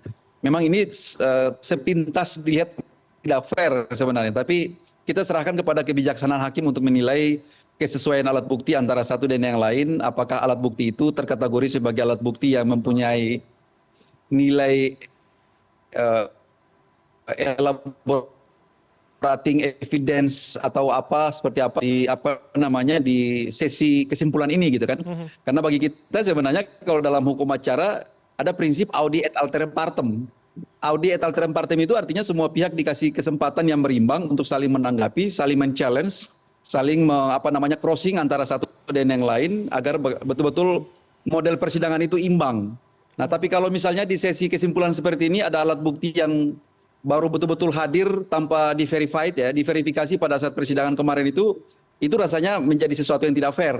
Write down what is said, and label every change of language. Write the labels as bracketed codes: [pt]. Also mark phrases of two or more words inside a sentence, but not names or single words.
[id] Memang ini sepintas dilihat tidak fair sebenarnya, tapi kita serahkan kepada kebijaksanaan hakim untuk menilai kesesuaian alat bukti antara satu dan yang lain, apakah alat bukti itu terkategori sebagai alat bukti yang mempunyai nilai [en] elaborating evidence [id] atau apa seperti apa di sesi kesimpulan ini gitu kan. Karena bagi kita sebenarnya kalau dalam hukum acara ada prinsip [la] audi et alteram partem. Audi et alteram partem [id] itu artinya semua pihak dikasih kesempatan yang berimbang untuk saling menanggapi, saling men-challenge, saling crossing antara satu dan yang lain agar betul-betul model persidangan itu imbang. Nah, tapi kalau misalnya di sesi kesimpulan seperti ini ada alat bukti yang baru betul-betul hadir tanpa diverifikasi pada saat persidangan kemarin itu rasanya menjadi sesuatu yang tidak fair.